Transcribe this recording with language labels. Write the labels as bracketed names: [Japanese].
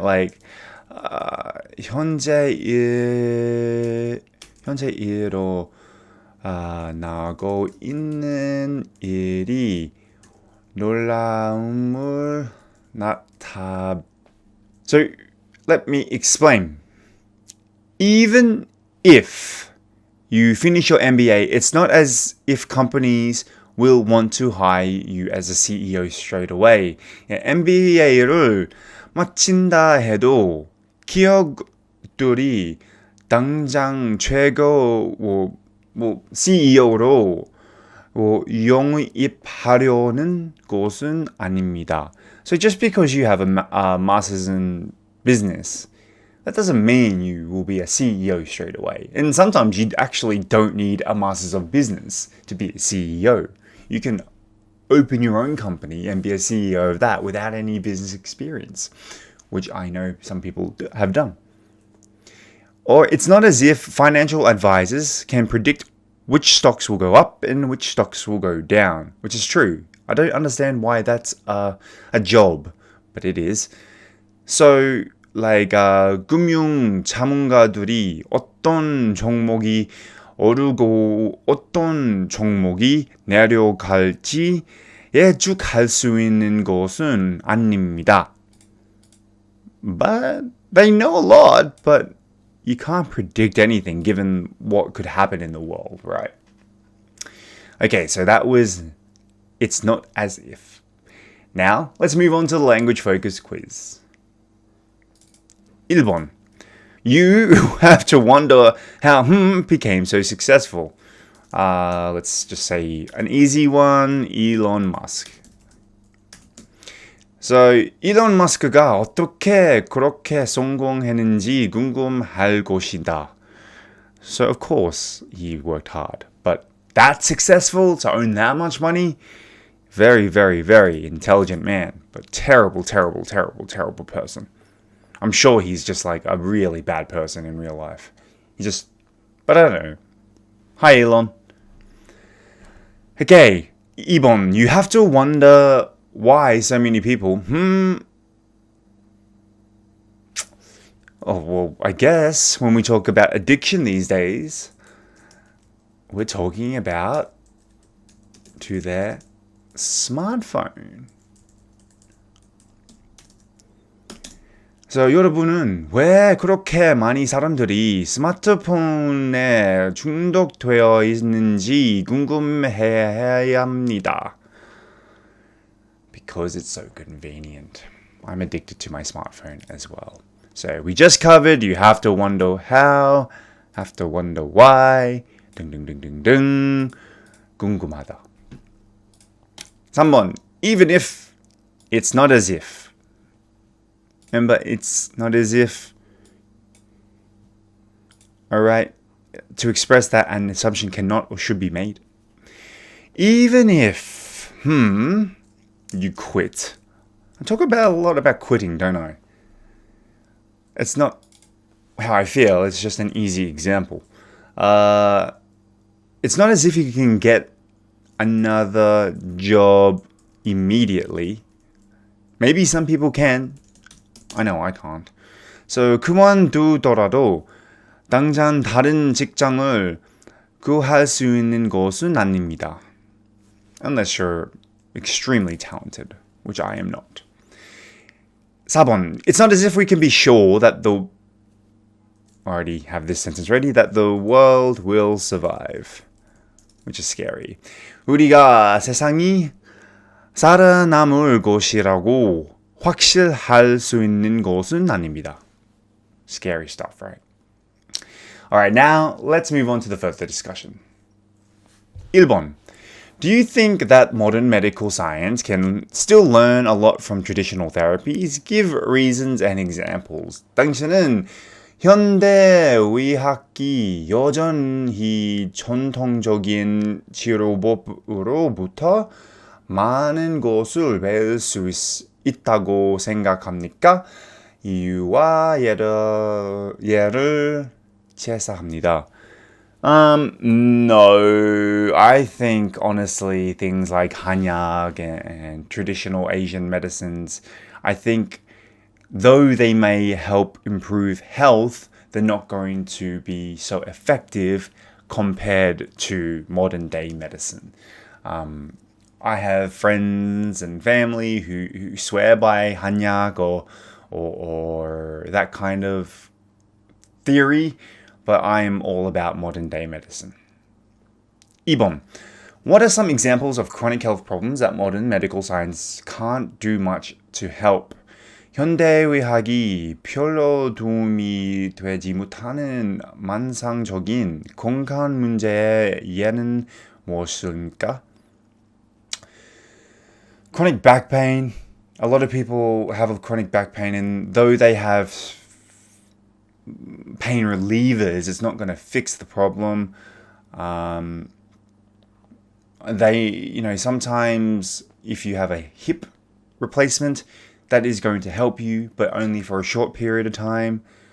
[Korean] Like, 현재일로 나고 있는 일이 놀라움을 나타. [English] So, let me explain. Even if you finish your MBA, it's not as if companies will want to hire you as a CEO straight away. [Korean] MBA를 마친다 해도 기업들이 당장 최고 CEO로 영입하려는 것은 아닙니다. [English] So just because you have a master's in business, that doesn't mean you will be a CEO straight away. And sometimes you actually don't need a master's of business to be a CEO. You can open your own company and be a CEO of that without any business experience, which I know some people have done. Or it's not as if financial advisors can predict which stocks will go up and which stocks will go down, which is true. I don't understand why that's a job, but it is. [Korean] So, like, 금융 자문가들이 어떤 종목이 오르고 어떤 종목이 내려갈지 예측할 수 있는 것은 아닙니다. [English] But they know a lot, but you can't predict anything given what could happen in the world, right? Okay, so that was It's Not As If. Now, let's move on to the language focus quiz. [Korean] 1번. [English] You have to wonder how became so successful. Let's just say an easy one, Elon Musk. [Korean] So, Elon Musk가 어떻게 그렇게 성공했는지 궁금할 것이다. [English] So, of course, he worked hard. But that successful to own that much money? Very, very, very intelligent man. But terrible, terrible, terrible, terrible person. I'm sure he's just like a really bad person in real life. But I don't know. Hi, Elon. Okay, [Korean] 2번. [English] You have to wonder why so many people, Oh, well, I guess when we talk about addiction these days, we're talking about to their smartphone. [Korean] So, 여러분은 왜 그렇게 많이 사람들이 스마트폰에 중독되어 있는지 궁금해야 합니다. [English] Because it's so convenient. I'm addicted to my smartphone as well. So we just covered you have to wonder how, have to wonder why, [Korean] 등등등등등, 궁금하다. 3번, [English] even if it's not as if. Remember, it's not as if. Alright, to express that an assumption cannot or should be made. Even if, you quit. I talk about a lot about quitting, don't I? It's not how I feel, it's just an easy example. It's not as if you can get another job immediately. Maybe some people can. I know I can't. [Korean] So 그만두더라도 당장 다른 직장을 구할 수 있는 것은 아닙니다. [English] Unless you're extremely talented, which I am not. [Korean] 4번. [English] It's not as if we can be sure that I already have this sentence ready, that the world will survive. Which is scary. [Korean] 우리가 세상이 살아남을 것이라고 확실할 수 있는 것은 아닙니다. [English] Scary stuff, right? Alright, now let's move on to the further discussion. [Korean] 1번. [English] Do you think that modern medical science can still learn a lot from traditional therapies? Give reasons and examples. [Korean] 당신은 현대 의학이 여전히 전통적인 치료법으로부터 많은 것을 배울 수 있다고 생각합니까? 이유와 예를 제시합니다. [English] No, I think honestly things like 한약 and traditional Asian medicines, I think though they may help improve health, they're not going to be so effective compared to modern day medicine. I have friends and family who swear by 한약 or that kind of theory, but I'm all about modern day medicine. [Korean] 2번. [English] What are some examples of chronic health problems that modern medical science can't do much to help? [Korean] 현대의학이 별로 도움이 되지 못하는 만상적인 건강 문제의 예는 무엇입니까? [English] Chronic back pain. A lot of people have chronic back pain, and though they have pain relievers, it's not going to fix the problem. Sometimes if you have a hip replacement, that is going to help you, but only for a short period of time.